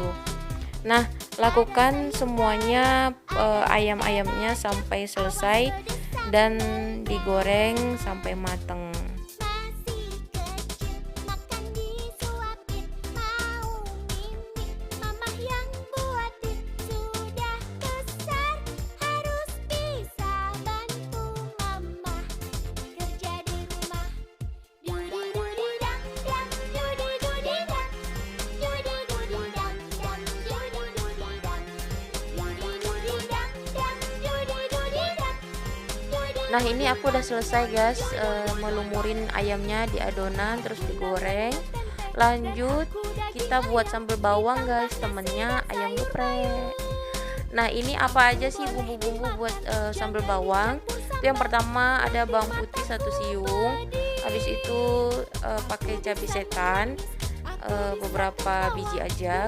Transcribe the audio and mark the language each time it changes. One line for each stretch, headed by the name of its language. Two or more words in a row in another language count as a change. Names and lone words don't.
Indonesian: Nah lakukan semuanya ayam-ayamnya sampai selesai dan digoreng sampai matang. masih kecil, makan disuapin, mau mimik, mamah yang buatin. Sudah besar, harus bisa bantu mamah kerja di rumah. Dudi dudi dang dang, dudi dudi dang, dudi dudi dang dang, dudi dudi dang, dudi dudi dang dang, dudi dudi dang, dudi. Nah ini aku udah selesai guys, melumurin ayamnya di adonan terus digoreng. Lanjut kita buat sambal bawang guys, temennya ayam geprek. Nah ini apa aja sih bumbu-bumbu buat sambal bawang? Itu yang pertama ada bawang putih 1 siung, habis itu pakai cabai setan beberapa biji aja.